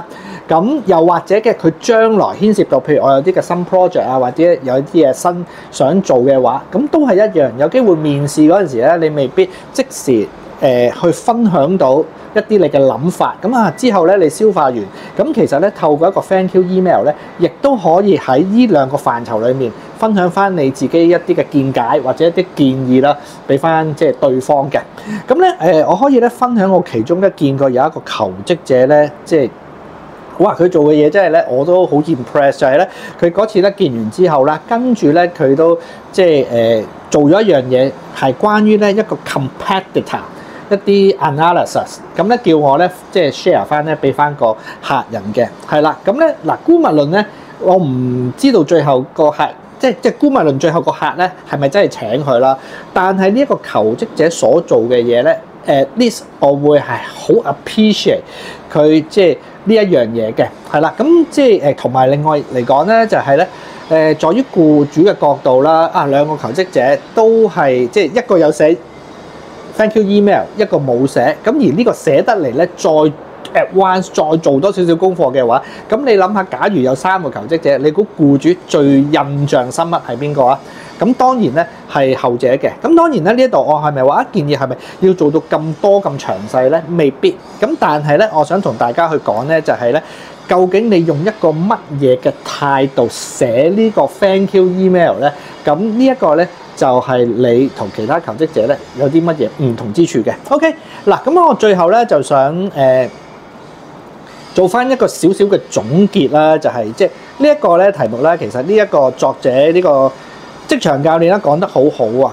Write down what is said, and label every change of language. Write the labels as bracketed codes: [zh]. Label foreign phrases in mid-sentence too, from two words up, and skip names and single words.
[yue] 咁又或者嘅佢將來牽涉到，譬如我有啲嘅新 project 啊，或者有啲嘢新想做嘅話，咁都係一樣，有機會面試嗰陣時咧，你未必即時去分享到一啲你嘅諗法，咁之後咧你消化完，咁其實咧透過一個 [en] thank you email [yue] 咧，亦都可以喺呢兩個範疇裏面分享翻你自己一啲嘅見解或者一啲建議啦，俾翻即係對方嘅。咁咧我可以咧分享我其中一見過有一個求職者咧，即係哇佢做嘅嘢真係咧我都好 impress，就係咧佢嗰次咧見完之後啦，跟住咧佢都即係做咗一樣嘢係關於咧一個 competitor。一啲 analysis， 咁咧叫我咧即係 share 翻咧俾翻個客人嘅，係啦，咁咧嗱姑勿論咧，我唔知道最後個客即係姑勿論最後個客咧係咪真係請佢啦？但係呢一個求職者所做嘅嘢咧 ， [en] at least [yue] 我會係好 appreciate 佢即係呢一樣嘢嘅，係啦，咁即係同埋另外嚟講咧就係咧在於僱主嘅角度啦，兩個求職者都係即係一個有寫 [en] thank you email， [yue] 一個冇寫，咁而呢個寫得嚟咧，再 advance 再做多少少功課嘅話，咁你諗下，假如有3個求職者，你估僱主最印象深刻係邊個啊？咁當然咧係後者嘅。咁當然咧呢一度我係咪話建議係咪要做到咁多咁詳細咧？未必。咁但係咧，我想同大家去講咧，就係咧，究竟你用一個乜嘢嘅態度寫呢個 [en] thank you email [yue] 咧？咁呢一個咧就係你同其他求職者咧有啲乜嘢唔同之處嘅。OK， 嗱咁我最後咧就想做翻一個少少嘅總結啦，就係即係呢一個咧題目咧，其實呢一個作者呢個職場教練咧講得好好啊。